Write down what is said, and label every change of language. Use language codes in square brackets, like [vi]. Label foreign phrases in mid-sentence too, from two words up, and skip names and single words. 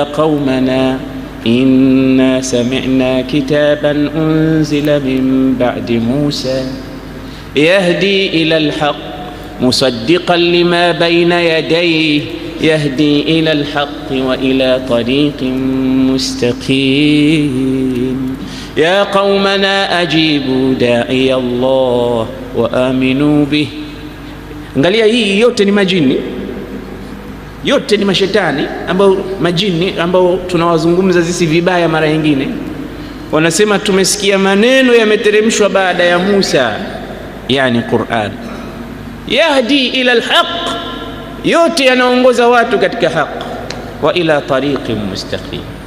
[ar] قومنا إنا سمعنا كتابا أنزل من بعد موسى يهدي إلى الحق مصدقا لما بين يديه يهدي إلى الحق وإلى طريق مستقيم يا قومنا أجيبوا داعي الله وآمنوا به. [sw] Angalia, hii yote ni majini, yote ni mashetani ambao majini ambao tunawazungumza sisi vibaya. Mara nyingine wanasema tumesikia maneno yameteremshwa baada ya Musa, yani Qur'an. [ar] يهدي إلى الحق, [sw] yote yanaongoza watu katika haq, [ar] وإلى طريق مستقيم.